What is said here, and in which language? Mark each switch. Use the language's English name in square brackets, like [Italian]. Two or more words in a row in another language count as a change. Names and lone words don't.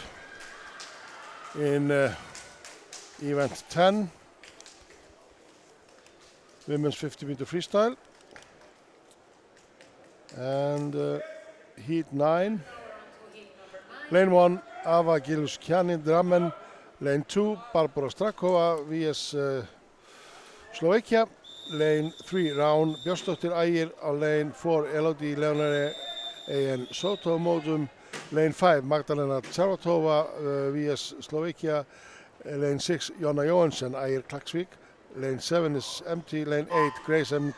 [English] in event 10, women's 50-meter freestyle, and heat 9, lane 1 Ava Giluskjani Drammen, lane 2 Barbara Strakova vs Slovakia, lane 3 Rán Björnsdóttir Ægir á lane 4 Elodie Leonore AN Soto Modum, lane 5 Magdalena Čarvatova vs Slovakia, lane 6 Jonna Johansen Ægir Klaksvík, lane 7 is empty, lane 8 Grace M.